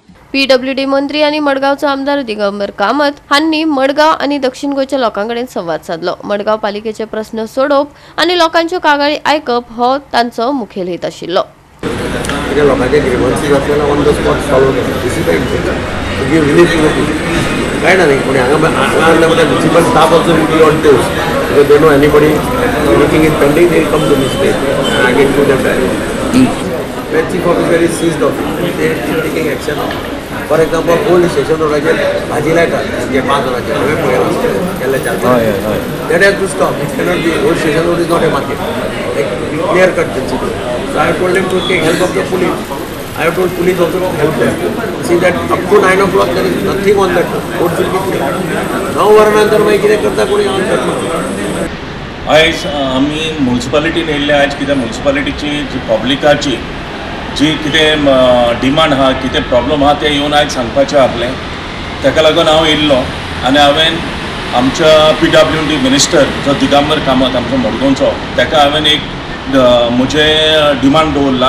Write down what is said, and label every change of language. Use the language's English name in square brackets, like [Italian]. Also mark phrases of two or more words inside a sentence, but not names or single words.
[Konkani] पीडब्ल्यूडी मंत्री आणि मडगावचो आमदार दिगंबर कामत हांनी मडगाव आणि दक्षिण गोंयच्या लोकांकडेन संवाद साधलो. मडगाव पालिकेचे प्रश्न सोडोवप आणि लोकांच्यो कागाळी आयकप हो तांचो मुखेल हेत आशिल्लो. लोकांचे ग्रीवन्सीस आसलेले [English] on the spot solve [Konkani] करता, [English] this is the relief to the people. कळना न्ही, पूण हांगा municipal staff also will be on tours, because they know anybody anything is pending, they come to this place and I can do them direct. When chief officer is seized of it, they are taking action. For example, old station [Konkani] रोडाचेर भाजी लायतात, जे 5 वरांचेर हांवें पळयलां केल्ले 4. [English] That has to stop. It cannot be. Old station road is not a market. Like clear cut principle. So I have told them to take help of the police. I have told police also to help them. See that up to 9 o'clock there is nothing on that road. Road should be clear. [Konkani] 9 वरानंतर मागीर कितें करता कोणी हांव. आयज आमी म्युनिसिपालिटीन येयल्ले आयज कित्याक म्युनिसिपालिटीची जी पब्लिकाची जी कितें डिमांड आहा, कितें प्रॉब्लम आहा ते येवन आयज सांगपाचें आपलें. ताका लागून हांव येयल्लो आनी हांवें आमच्या PWD मिनिस्टर जो दिगंबर कामत आमचो मडगांवचो ताका हांवें एक म्हजें डिमांड दवरला.